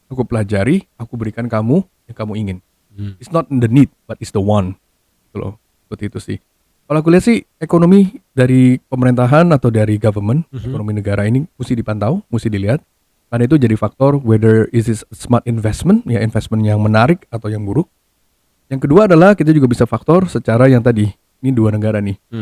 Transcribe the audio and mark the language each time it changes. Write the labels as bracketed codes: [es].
[id] Aku pelajari, aku berikan kamu yang kamu ingin. [en] It's not the need, but it's the one. [id] Gitu loh. Seperti itu sih. Kalau aku lihat sih ekonomi dari pemerintahan atau dari government, ekonomi negara ini mesti dipantau, mesti dilihat. Karena itu jadi faktor [en] whether is it smart investment, [id] ya investment yang menarik atau yang buruk. Yang kedua adalah kita juga bisa faktor secara yang tadi, ini dua negara nih.